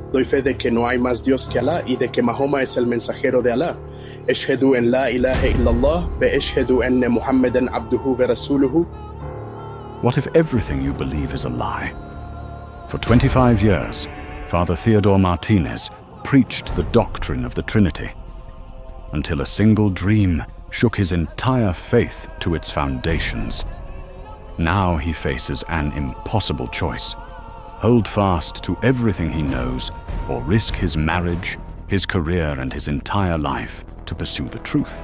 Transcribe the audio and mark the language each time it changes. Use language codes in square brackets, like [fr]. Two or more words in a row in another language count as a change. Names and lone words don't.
[es] Doy fe de que no hay más Dios que Alá y de que Mahoma es el mensajero de Alá. [ar] أشهد أن لا إله إلا الله وأشهد أن محمدا عبده ورسوله. [en] What if everything you believe is a lie? For 25 years, Father Theodore Martinez preached the doctrine of the Trinity, until a single dream shook his entire faith to its foundations. Now he faces an impossible choice: hold fast to everything he knows, or risk his marriage, his career, and his entire life to pursue the truth.